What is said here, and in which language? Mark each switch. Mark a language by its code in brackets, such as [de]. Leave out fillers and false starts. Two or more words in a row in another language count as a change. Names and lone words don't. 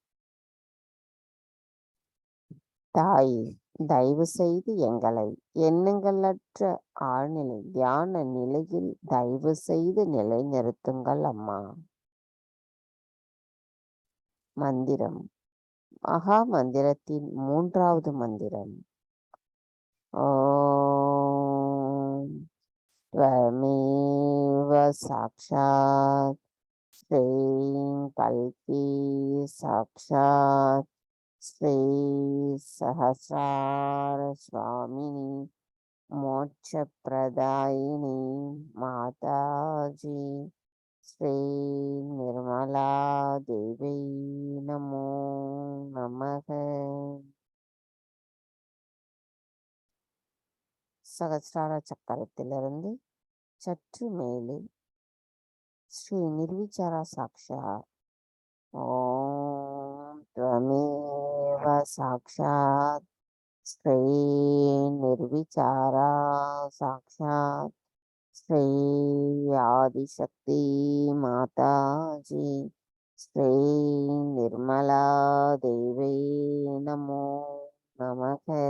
[ta] தாய், தயவு செய்து எங்களை எண்ணங்களற்ற ஆழ்நிலை தியான நிலையில் தயவு செய்து நிலைநிறுத்துங்கள் அம்மா. மந்திரம், மகா மந்திரத்தின் 3வது மந்திரம். [sa] ஓம் त्वमेव साक्षात् श्रीं कल्की साक्षात् श्री सहस्रार स्वामिनी मोक्षप्रदायिनी माताजी श्री निर्मला देवी नमो नमः. [ta] சகஸ்ரார சக்கரத்திலிருந்து சற்று மேலே ஸ்ரீ நிர்விசாரா சாக்ஷாத். [sa] ஓம் त्वमेव साक्षात् श्री निर्विचारा साक्षात् श्री आदिशक्ति माताजी श्री निर्मला देवी नमो नमः.